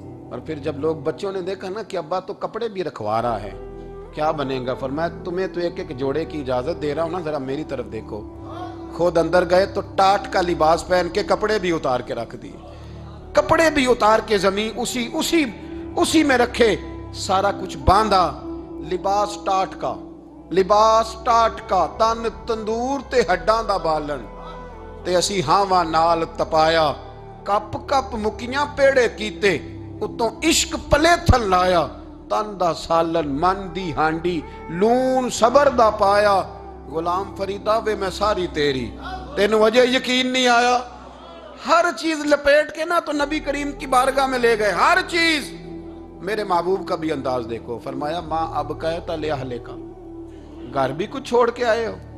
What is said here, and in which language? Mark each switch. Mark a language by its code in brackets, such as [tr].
[ur] اور پھر جب لوگ بچوں نے دیکھا نا کہ ابا تو کپڑے بھی رکھوا رہا ہے, کیا بنے گا؟ فرمایا تمہیں تو ایک ایک جوڑے کی اجازت دے رہا ہوں نا, ذرا میری طرف دیکھو. خود اندر گئے تو ٹاٹ کا لباس پہن کے کپڑے بھی اتار کے رکھ دیے, کپڑے بھی اتار کے زمین اسی میں رکھے, سارا کچھ باندھا. [pa] لباس ٹاٹ کا, تن تندور تے ہڈاں دا بالن, تے اسی ہاواں نال تپایا, کپ کپ مکیاں پیڑے کیتے, اتوں عشق پلے تھل لایا, تن دا سالن من دی ہانڈی, لون صبر دا پایا. غلام فریدہ وے میں ساری تیری, تینوں وجہ یقین نہیں آیا. [ur] ہر چیز لپیٹ کے نا تو نبی کریم کی بارگاہ میں لے گئے, ہر چیز. میرے محبوب کا بھی انداز دیکھو, فرمایا ماں اب کہتا لے اہلے کا, گھر بھی کچھ چھوڑ کے آئے ہو.